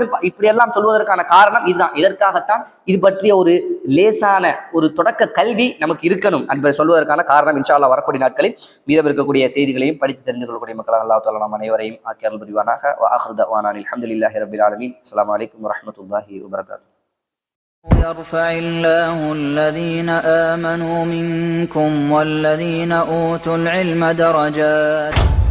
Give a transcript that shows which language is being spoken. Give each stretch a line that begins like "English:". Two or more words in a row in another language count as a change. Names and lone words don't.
Tamil: இப்படி எல்லாம் சொல்வதற்கான காரணம் இதுதான். இதற்காகத்தான் இது பற்றிய ஒரு லேசான ஒரு தொடக்க கல்வி நமக்கு இருக்கணும் என்பதை சொல்வதற்கான காரணம்.
Arabic: إن شاء الله
Tamil: வரக்கூடிய நாட்களில் மீதம் இருக்கக்கூடிய செய்திகளையும் படித்து தெரிந்து கொள்ளக்கூடிய மக்கள்
Arabic: الله تعالى
Tamil: நம் அனைவரையும் ஆக்கியருள் புரிவானாக.
Arabic: وآخر دعوانا الحمد لله رب العالمين. السلام عليكم ورحمة الله وبركاته. يرفع الله الذين آمنوا منكم والذين أوتوا العلم درجات